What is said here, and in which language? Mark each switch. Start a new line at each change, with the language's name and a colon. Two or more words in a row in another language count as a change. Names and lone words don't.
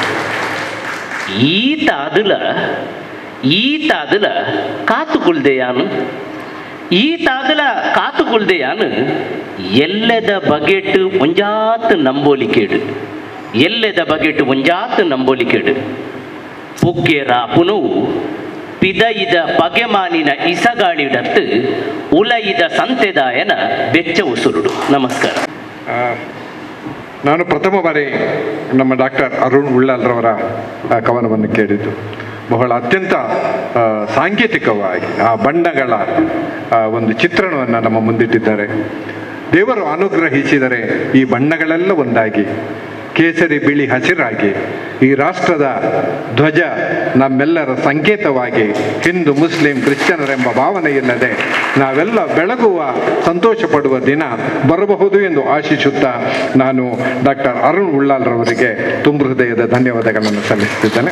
Tulu: ಈತಾದಲ ಕಾತುಗುಳ್ದೆಯಾನು ಎಲ್ಲೆದ ಬಗೆಟ್ ಒಂಜಾತ್ ನಂಬೋಲಿಕೇಡು. ಪುಗ್ಗೆ ರಾಪುನವು ಪಿದೈದ ಪಗೆಮಾನಿನ ಇಸಗಾಳಿಡತ್ತು ಉಲೈದ ಸಂತೆದಾಯನ ಬೆಚ್ಚ ಉಸುರುಡು.
Kannada: ನಮಸ್ಕಾರ. ನಾನು ಪ್ರಥಮ ಬಾರಿ ನಮ್ಮ ಡಾಕ್ಟರ್ ಅರುಣ್ ಉಳ್ಳಾಲ್ರವರ ಕವನವನ್ನು ಕೇಳಿದ್ದು. ಬಹಳ ಅತ್ಯಂತ ಸಾಂಕೇತಿಕವಾಗಿ ಆ ಬಣ್ಣಗಳ ಒಂದು ಚಿತ್ರಣವನ್ನು ನಮ್ಮ ಮುಂದಿಟ್ಟಿದ್ದಾರೆ. ದೇವರು ಅನುಗ್ರಹಿಸಿದರೆ ಈ ಬಣ್ಣಗಳೆಲ್ಲ ಒಂದಾಗಿ ಕೇಸರಿ ಬಿಳಿ ಹಸಿರಾಗಿ ಈ ರಾಷ್ಟ್ರದ ಧ್ವಜ ನಮ್ಮೆಲ್ಲರ ಸಂಕೇತವಾಗಿ ಹಿಂದೂ ಮುಸ್ಲಿಂ ಕ್ರಿಶ್ಚಿಯನರೆಂಬ ಭಾವನೆ ಇಲ್ಲದೆ ನಾವೆಲ್ಲ ಬೆಳಗುವ ಸಂತೋಷ ಪಡುವ ದಿನ ಬರಬಹುದು ಎಂದು ಆಶಿಸುತ್ತಾ ನಾನು ಡಾಕ್ಟರ್ ಅರುಣ್ ಉಳ್ಳಾಲ್ರವರಿಗೆ ತುಂಬ ಹೃದಯದ ಧನ್ಯವಾದಗಳನ್ನು ಸಲ್ಲಿಸುತ್ತಿದ್ದೇನೆ.